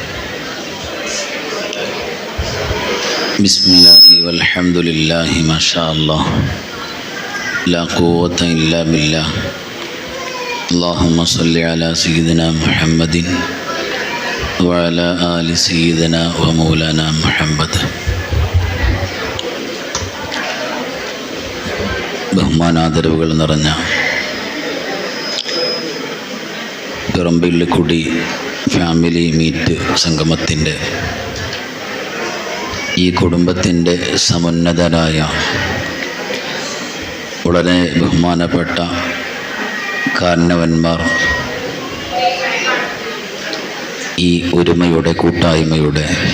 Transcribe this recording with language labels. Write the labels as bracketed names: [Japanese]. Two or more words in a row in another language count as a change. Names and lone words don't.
[Arabic] بسم الله والحمد لله ما شاء الله لا قوة إلا بالله. اللهم صل على سيدنا محمد وعلى آل سيدنا ومولانا محمد. [Malayalam] ബഹുമാനാദരവുകൾ നിറഞ്ഞ പിറമ്പിള്ളിക്കുടി [English] family meet [Malayalam] സംഗമത്തിൻ്റെ ഈ കുടുംബത്തിൻ്റെ സമുന്നതരായ വളരെ ബഹുമാനപ്പെട്ട കാരണവന്മാർ, ഈ ഒരുമയുടെ കൂട്ടായ്മയുടെ